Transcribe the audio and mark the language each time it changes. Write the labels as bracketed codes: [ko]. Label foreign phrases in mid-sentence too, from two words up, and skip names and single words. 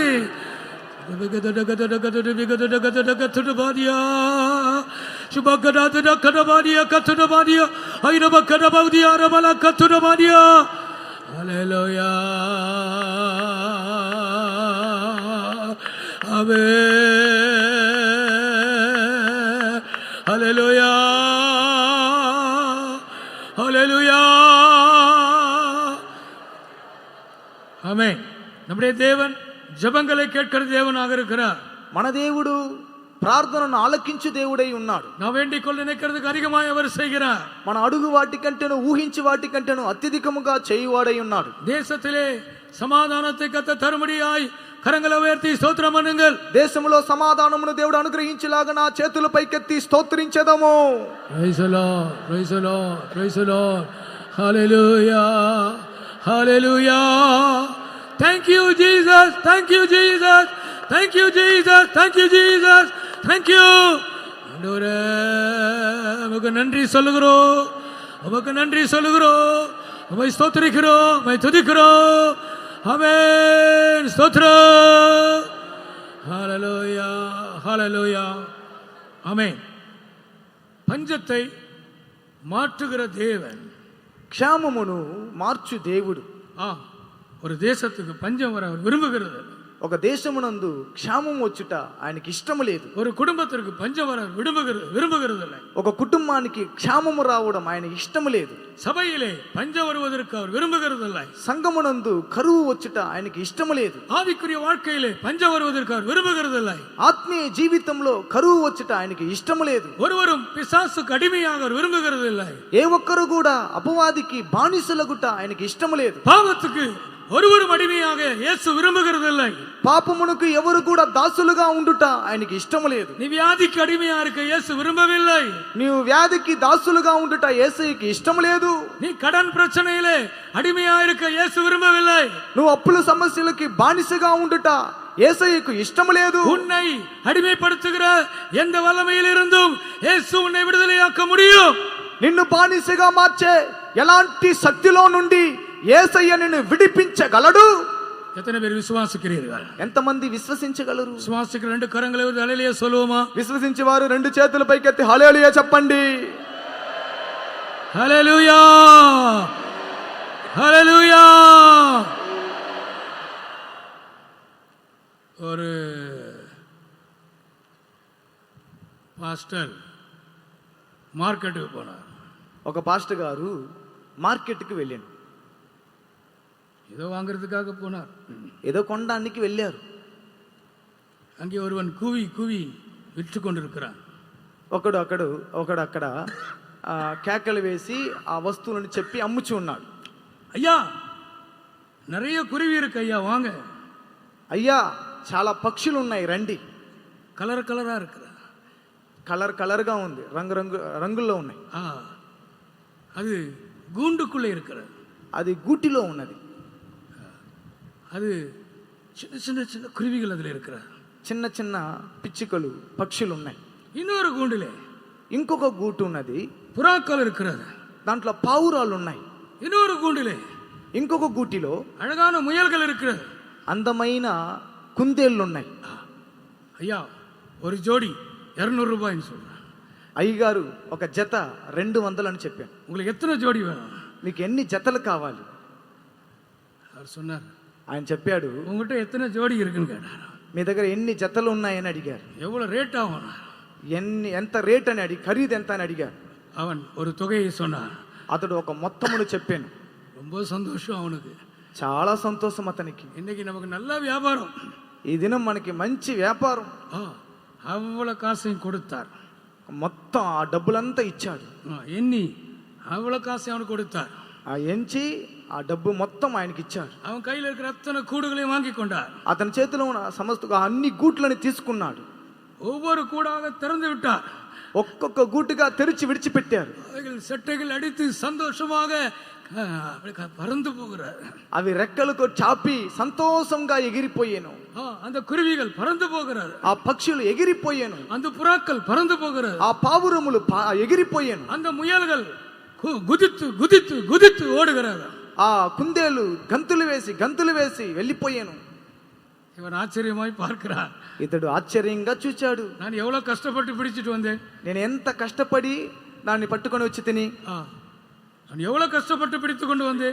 [te] హల్లెలూయా, ఆమేన్. హల్లెలూయా, [ta] ஹல்லேலூயா, ஆமென். நம்முடைய தேவன் ஜெபங்களை கேட்கிற தேவனாக இருக்கிறார். [te] మన దేవుడు ప్రార్థనను ఆలకించు దేవుడై ఉన్నాడు. [ta] நான் வேண்டிக் கொள்ள நினைக்கிறதுக்கு அதிகமாய் அவர் செய்கிறார். [te] మన అడుగు వాటి కంటేను ఊహించి వాటి కంటేను అత్యధికముగా చేయువాడై ఉన్నాడు. [ta] தேசத்திலே சமாதானத்தை கர்த்தர் தரும்படியாய் கரங்களை உயர்த்தி స్తోత్రం பண்ணுங்கள். [te] దేశములో సమాధానమును దేవుడు అనుగ్రహించేలాగా నా చేతులు పైకెత్తి స్తోత్రించెదము. [en] Praise the Lord, Praise the Lord, Praise the Lord. [te] హల్లెలూయా, హల్లెలూయా. [en] Thank you Jesus, Thank you Jesus, Thank you Jesus, Thank you Jesus, Thank you. [ta] ஆண்டவரே, உமக்கு நன்றி சொல்லுகிறோம், உமக்கு நன்றி சொல்லுகிறோம், உம்மை ஸ்தோத்திரிக்கிறோம், உம்மை துதிக்கிறோம். ஆமென், ஸ்தோத்திரம். ஹல்லேலூயா, ஹல்லேலூயா, ஆமென். பஞ்சத்தை மாற்றுகிற தேவன், [te] క్షామమును మార్చు దేవుడు. [ta] ஒரு தேசத்துக்கு பஞ்சம் வர அவர் விரும்புகிறது. [te] ఒక దేశమునందు క్షామం వచ్చుట ఆయనకి ఇష్టము లేదు. [ta] ஒரு குடும்பத்திற்கு பஞ்சம் வர விரும்புகிறது. [te] ఒక కుటుంబానికి క్షామము రావడం ఆయన ఇష్టము లేదు. [ta] சபையிலே பஞ்சம் வருவதற்கு அவர் விரும்புகிறது இல்லை. [te] సంఘమునందు కరువు వచ్చుట ఆయనకి ఇష్టము లేదు. [ta] ஆவிக்குரிய வாழ்க்கையிலே பஞ்சம் வருவதற்கு அவர் விரும்புகிறது இல்லை. [te] ఆత్మీయ జీవితంలో కరువు వచ్చుట ఆయనకి ఇష్టము లేదు. [ta] ஒருவரும் பிசாசுக்கு அடிமையாக அவர் விரும்புகிறது இல்லை. [te] ఏ ఒక్కరు కూడా అపవాదికి బానిసలగుట ఆయనకి ఇష్టము లేదు. [ta] பாவத்துக்கு ஒருவரும் அடிமையாக இயேசு விரும்புகிறது இல்லை. [te] పాపమునకు ఎవరు కూడా దాసులుగా ఉండుట ఆయనకి ఇష్టము లేదు. [ta] நீ வியாதிக்கு அடிமையா இருக்க இயேசு விரும்பவில்லை. [te] నీవు వ్యాధికి దాసులుగా ఉండుట యేసయ్యకి ఇష్టము లేదు. [ta] நீ கடன் பிரச்சனையிலே அடிமையா இருக்க இயேசு விரும்பவில்லை. [te] నువ్వు అప్పుల సమస్యలకి బానిసగా ఉండుట యేసయ్యకు ఇష్టము లేదు. [ta] உன்னை அடிமைப்படுத்துகிற எந்த வல்லமையிலிருந்தும் இயேசு உன்னை விடுதலையாக்க முடியும். [te] నిన్ను బానిసగా మార్చే ఎలాంటి శక్తిలో నుండి యేసయ్య నిన్ను విడిపించగలడు. [ta] எத்தனை பேர் விசுவாசிக்கிறீர்கள்? [te] ఎంతమంది విశ్వసించగలరు? [ta] விசுவாசிக்கிற ரெண்டு கரங்களை ஒரு ஹல்லேலூயா சொல்லுவோமா? [te] విశ్వసించే వారు రెండు చేతుల పైకెత్తి హల్లెలూయా చెప్పండి. [ta] ஹல்லேலூயா, ஹல்லேலூயா. ஒரு பாஸ்டர் மார்க்கெட்டுக்கு போனார். [te] ఒక పాస్టర్ గారు మార్కెట్కి వెళ్ళాడు. [ta] ஏதோ வாங்குறதுக்காக போனார். [te] ఏదో కొనడానికి వెళ్ళారు. [ta] அங்கே ஒருவன் கூவி கூவி விற்று கொண்டிருக்கிறான். [te] ఒకడు అక్కడ కేకలు వేసి ఆ వస్తువులను చెప్పి అమ్ముచు ఉన్నాడు. [ta] ஐயா, நிறைய குருவி இருக்கு ஐயா, வாங்க. [te] అయ్యా, చాలా పక్షులు ఉన్నాయి, రండి. [ta] கலர் கலரா இருக்கிற, [te] కలర్గా ఉంది, రంగుల్లో ఉన్నాయి. [ta] அது கூண்டுக்குள்ளே இருக்கிறது, [te] అది గూటిలో ఉన్నది. [ta] அது சின்ன சின்ன சின்ன குருவிகள் அதில் இருக்கிற, [te] చిన్న చిన్న పిచ్చుకలు పక్షులు ఉన్నాయి. [ta] இன்னொரு கூண்டிலே [te] ఇంకొక గూటు ఉన్నది, [ta] புறாக்கள் இருக்கிறது, [te] దాంట్లో పావురాలు ఉన్నాయి. [ta] இன்னொரு கூண்டிலே [te] ఇంకొక గూటిలో [ta] அழகான முயல்கள் இருக்கிறது, [te] అందమైన కుందేళ్ళు ఉన్నాయి. [ta] ஐயா, ஒரு ஜோடி 200 ரூபாய்ன்னு சொல்றேன். [te] అయ్యగారు, ఒక జత 200 అని చెప్పాను. [ta] உங்களுக்கு எத்தனை ஜோடி வேணும்? [te] మీకు ఎన్ని జతలు కావాలి? [ta] அவர் சொன்னார், [te] ఆయన చెప్పాడు, [ta] உங்ககிட்ட எத்தனை ஜோடி இருக்குன்னு கேட்டார். [te] మీ దగ్గర ఎన్ని జతలు ఉన్నాయని అడిగారు. [ta] எவ்வளவு ரேட் ஆகும், [te] ఎంత రేట్ అని ఖరీదు ఎంత అని అడిగారు. [ta] அவன் ஒரு தொகையை சொன்னான். [te] అతడు ఒక మొత్తమును చెప్పాను. [ta] ரொம்ப சந்தோஷம் அவனுக்கு, [te] చాలా సంతోషం అతనికి. [ta] இன்னைக்கு நமக்கு நல்ல வியாபாரம், [te] ఈ దినం మనకి మంచి వ్యాపారం. [ta] அவ்வளவு காசையும் கொடுத்தார். [te] మొత్తం ఆ డబ్బులంతా ఇచ్చాడు. [ta] ఎన్ని அவ்வளோ காசை அவனுக்கு கொடுத்தார். [te] ఆ ఎంచి ఆ డబ్బు మొత్తం ఆయనకి ఇచ్చాడు. [ta] அவன் கையில் இருக்கிற அத்தனை கூடுகளையும் வாங்கி கொண்டார். [te] అతని చేతిలో ఉన్న సమస్త అన్ని గూట్లని తీసుకున్నాడు. [ta] ஒவ்வொரு கூடாக திறந்து விட்டார். [te] ఒక్కొక్క గూటుగా తెరిచి విడిచిపెట్టారు. [ta] அவைகள் செட்டைகள் அடித்து சந்தோஷமாக பறந்து போகிறார். [te] అవి రెక్కలకు చాపి సంతోషంగా ఎగిరిపోయాను. [ta] அந்த குருவிகள் பறந்து போகிறது. [te] ఆ పక్షులు ఎగిరిపోయాను. [ta] அந்த புறாக்கள் பறந்து போகிறது. [te] ఆ పావురములు ఎగిరిపోయాను. [ta] அந்த முயல்கள் குதித்து குதித்து குதித்து ஓடுகிறது. [te] ఆ కుందేలు గంతులు వేసి వెళ్ళిపోయాను. [ta] இவன் ஆச்சரியமாய் பார்க்கிறார். [te] ఇతడు ఆశ్చర్యంగా చూచాడు. [ta] நான் எவ்வளவு கஷ்டப்பட்டு பிடிச்சிட்டு வந்தேன். [te] నేను ఎంత కష్టపడి దాన్ని పట్టుకొని వచ్చి తిని, [ta] நான் எவ்வளவு கஷ்டப்பட்டு பிடித்து கொண்டு வந்தேன்.